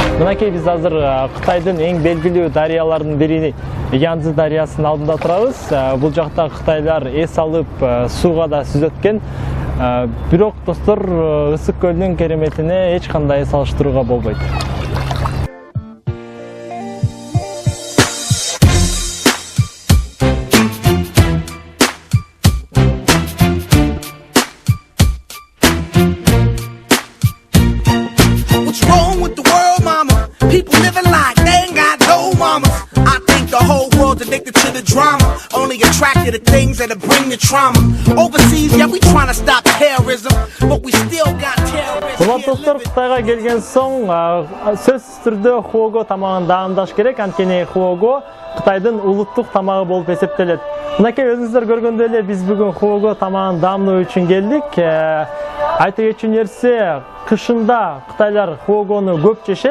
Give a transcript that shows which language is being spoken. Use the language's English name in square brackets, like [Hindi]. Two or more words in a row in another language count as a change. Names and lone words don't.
[Kyrgyz] Мынакей биз азыр Кытайдын эң белгилүү дарыяларынын бири Янцзы дарыясынын алдында турабыз. Бул жакта кытайлар эс алып сууга да сүзөт экен. Бирок достор, Ысык көлүнүн кереметине эч кандай салыштырууга болбойт. [English] What's wrong with the world, mama? People living like they ain't got no mamas. I think the whole world's addicted to the drama, only attracted to things that'll bring the trauma. Overseas, yeah, we trying to stop terrorism, but we still got terrorism. [Kyrgyz] Урматтуу достор, Кытайга келген соң сөзсүз түрдө хуого тамагын даамдаш керек. Анткени хуого Кытайдын улуттук тамагы болуп эсептелет. Мынакей өзүңүздөр көргөндөй эле биз бүгүн хуого тамагын даамдоо үчүн келдик. Айта кетчү нерсе, кышында Кытайлар хуогону көп жешет.